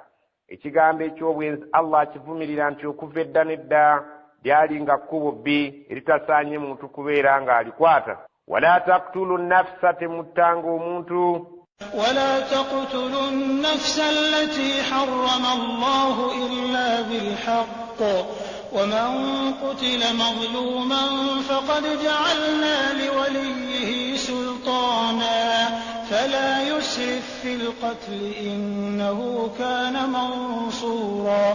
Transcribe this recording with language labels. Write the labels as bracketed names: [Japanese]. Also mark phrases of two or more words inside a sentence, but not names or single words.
[Ganda] Ekigambo eky'obwenzi Allah akivumirira nti okuva edda n'edda lyali nga kkubo bbi eritasaanye muntu kubeera nga alikwata. [Arabic] ولا تقتلوا النفس [Ganda] temuttanga omuntu. [Arabic] ولا تقتلوا النفس التي حرم الله إلا بالحق ومن قتل مظلوما فقد جعلنا لوليه سلطانا فلا يسرف في القتل إنه كان منصورا.